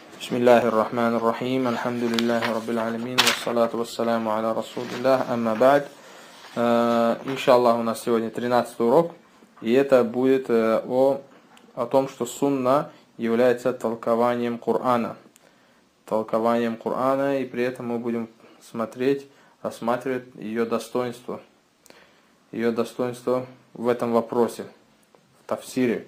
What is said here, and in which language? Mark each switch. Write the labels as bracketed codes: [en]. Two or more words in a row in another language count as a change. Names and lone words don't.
[ar] بسم الله الرحمن الرحيم، الحمد لله رب العالمين، والصلاة والسلام على رسول الله، أما بعد. [ru] Иншаллах, у нас сегодня 13-й урок, и это будет о том, что сунна является толкованием Корана. Толкованием Корана, и при этом мы будем рассматривать ее достоинство в этом вопросе, в тафсире.